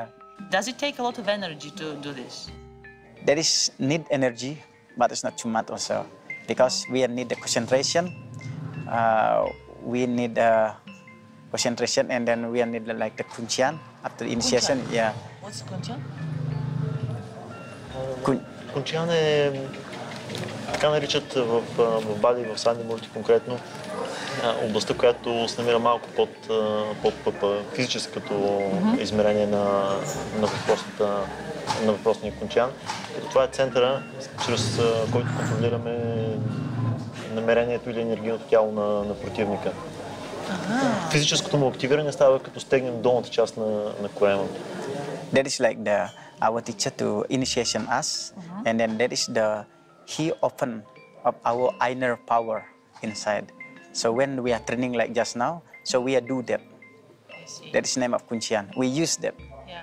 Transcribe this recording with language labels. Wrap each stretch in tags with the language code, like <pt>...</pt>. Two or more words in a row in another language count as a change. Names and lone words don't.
<en>Does it take a lot of energy to do this? There is need energy, but it's not too much also, because we need the concentration. We need concentration, and then we need like the kuncian after initiation. Yeah. What's kuncha?</en> <bg>Кунчан е, така наричат в Бали, в Сандимурти конкретно, областта, която се намира малко под физическото измерение на въпросния Кунчан. Като това е центъра, чрез който контролираме намерението или енергийното тяло на противника. Физическото му активиране става като стегнем долната част на корема.</bg> <en>That is like our teacher to initiation us, and then that is he open of our inner power inside. So when we are training like just now, so we are do that. I see. That is name of Kuncian. We use that. Yeah.</en>